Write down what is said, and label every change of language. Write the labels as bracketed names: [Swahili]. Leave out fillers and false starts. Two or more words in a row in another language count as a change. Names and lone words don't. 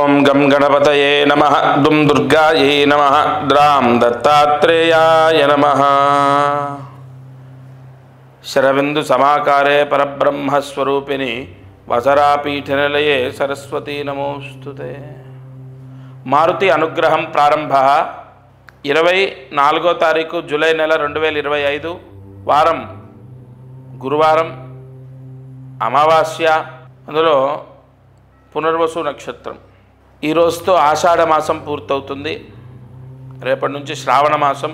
[Sanskrit] गं गणपतये नमः दुं दुर्गायै नमः द्रां दत्तात्रेयाय नमः। शरबिंदु समाकारे परब्रह्मस्वरूपिणी वसरापीठनिलये सरस्वती नमोस्तुते। मारुति अनुग्रहं प्रारंभः [Telugu] 24వ తారీఖు జూలై నెల 2025 వారం గురువారం అమావాస్య, అందులో పునర్వసు నక్షత్రం. ఈ రోజుతో ఆషాఢ మాసం పూర్తవుతుంది. రేపటి నుంచి శ్రావణ మాసం.